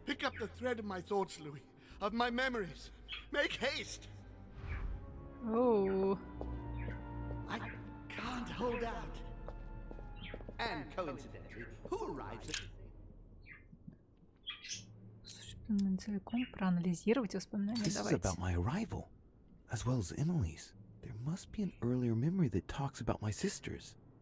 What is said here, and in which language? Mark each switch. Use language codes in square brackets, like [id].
[en] Pick up the thread of my thoughts, Louis. Of my memories. Make haste. Oh. I can't hold out. And coincidentally, who arrives at... [ru] Целиком проанализировать воспоминания. [en] This is about my arrival, as well as Emily's. There must be an earlier memory that talks about my sisters.